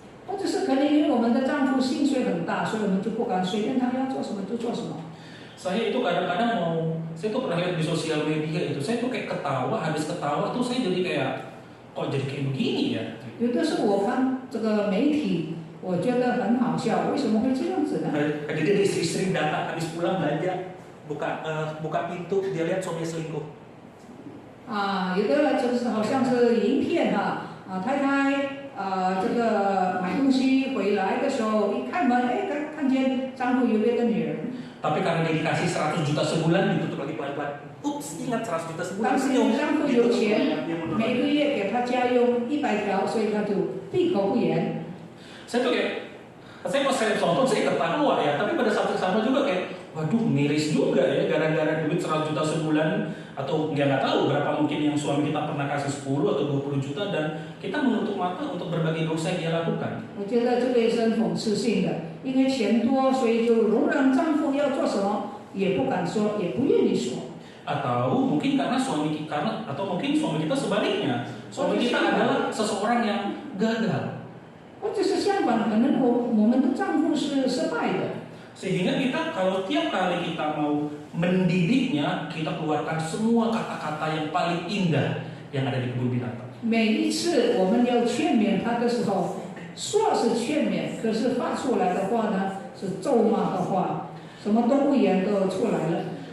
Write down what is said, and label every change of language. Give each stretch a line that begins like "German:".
Chinese: 或者是可能因为我们的丈夫薪水很大，所以我们就不敢随便他要做什么就做什么。
Indonesian: Saya itu kadang-kadang saya tuh pernah lihat di sosial media itu, saya tuh kayak ketawa, habis ketawa tuh saya jadi kayak, kok jadi kayak begini ya?
Chinese: 有的时候我看这个媒体，我觉得很好笑，为什么会这样子呢？
Indonesian: Jadi dia istri-istri datang habis pulang belanja, buka pintu, dia lihat suami selingkuh.
Chinese: 有的就是好像是影片太太这个买东西回来的时候，一开门，看见丈夫有别的女人。
Indonesian: Tapi karena dia dikasih 100 juta sebulan, ditutup lagi pelan-pelan. Ups, ingat 100 juta sebulan.
Chinese: 但是丈夫有钱，每个月给他家用100条，所以他就闭口不言。
Indonesian: Saya tuh kayak, saya pas saya nonton saya ketawa ya, tapi pada saat yang sama juga kayak, waduh miris juga ya, gara-gara duit 100 juta sebulan, atau nggak tahu berapa mungkin yang suami kita pernah kasih 10 atau 20 juta, dan kita menutup mata untuk berbagai dosa yang dia lakukan.
Chinese: 我觉得这个也是很讽刺性的，因为钱多，所以就容忍丈夫要做什么也不敢说，也不愿意说。
Indonesian: Atau mungkin karena atau mungkin suami kita sebaliknya, suami kita adalah seseorang yang gagal.
Chinese: 或者是相反，可能我们的丈夫是失败的。
Indonesian: Sehingga kita kalau tiap kali kita mau mendidiknya, kita keluarkan semua kata-kata yang paling indah yang ada di kebun binatang.
Chinese: 每一次我们要劝勉他的时候，说是劝勉，可是发出来的话呢是咒骂的话，什么动物园都出来了。